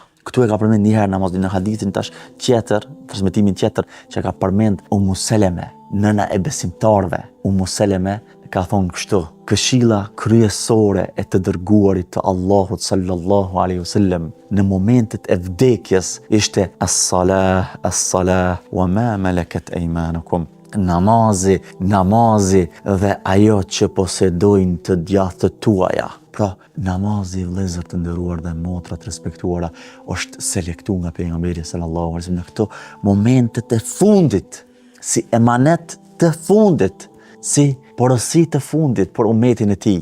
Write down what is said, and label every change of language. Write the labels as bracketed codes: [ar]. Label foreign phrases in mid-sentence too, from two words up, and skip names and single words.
[sq] Këtu e ka përmend një herë namazin në hadithin tash tjetër, transmetimin tjetër, që ka përmend Ummu Seleme, nëna e besimtarve. Ummu Seleme ka thonë kështu: këshilla kryesore e të dërguarit të Allahut [ar] صلى الله عليه وسلم [sq] në momentet e vdekjes ishte [ar] الصلاة، الصلاة وما ملكت أيمانكم. [sq] Namazi dhe ajo që posedojnë të djathtët tuaja. Pra, namazi, vëllezër të nderuar dhe motra të respektuara, është selektuar nga pejgamberi [ar] صلى الله عليه وسلم [sq] në këto momentet e fundit, si emanet të fundit, si porosi të fundit për ummetin e tij.